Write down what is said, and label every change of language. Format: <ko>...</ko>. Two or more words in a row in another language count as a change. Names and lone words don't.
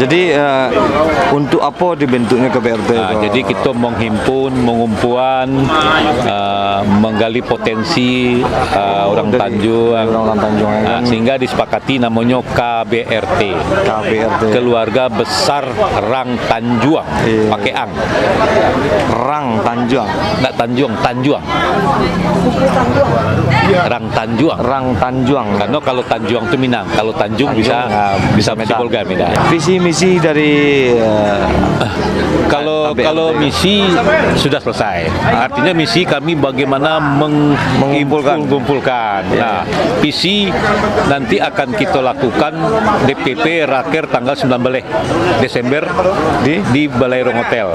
<id>Jadi untuk apa dibentuknya KBRT? Jadi kita menghimpun, mengumpulan, menggali potensi orang Tanjuang, sehingga disepakati namanya KBRT, Keluarga Besar Rang Tanjuang, pakai ang. Rang Tanjuang, nggak Tanjuang, Tanjuang. Rang Tanjuang. Rang Tanjuang. Karena kalau Tanjuang itu Minang, kalau Tanjung bisa Polga Medan. Visi misi dari Kalau misi sudah selesai. Artinya misi kami bagaimana mengumpulkan. Nah, visi nanti akan kita lakukan DPP Raker tanggal 19 Desember di Balairung Hotel.</id>